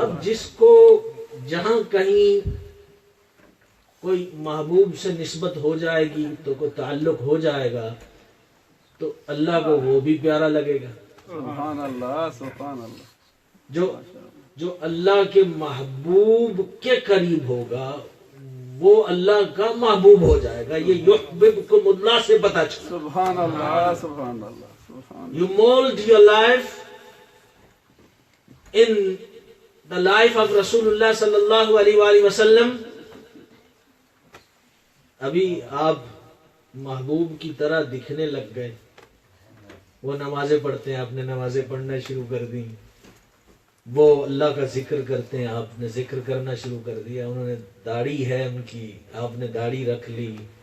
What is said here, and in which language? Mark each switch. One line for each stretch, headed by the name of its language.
Urdu: اب جس کو جہاں کہیں کوئی محبوب سے نسبت ہو جائے گی تو کوئی تعلق ہو جائے گا تو اللہ کو وہ بھی پیارا لگے گا. سبحان اللہ. سبحان اللہ. جو اللہ کے محبوب کے قریب ہوگا وہ اللہ کا محبوب ہو جائے گا. یہ یحببکم اللہ سے پتہ چلا. سبحان اللہ. سبحان اللہ. سبحان
English: You mold your life in the life of Rasulullah sallallahu alaihi وآلہ وسلم.
Urdu: ابھی آپ محبوب کی طرح دکھنے لگ گئے. وہ نمازیں پڑھتے ہیں، آپ نے نمازیں پڑھنا شروع کر دی. وہ اللہ کا ذکر کرتے ہیں، آپ نے ذکر کرنا شروع کر دیا. انہوں نے داڑھی ہے ان کی، آپ نے داڑھی رکھ لی.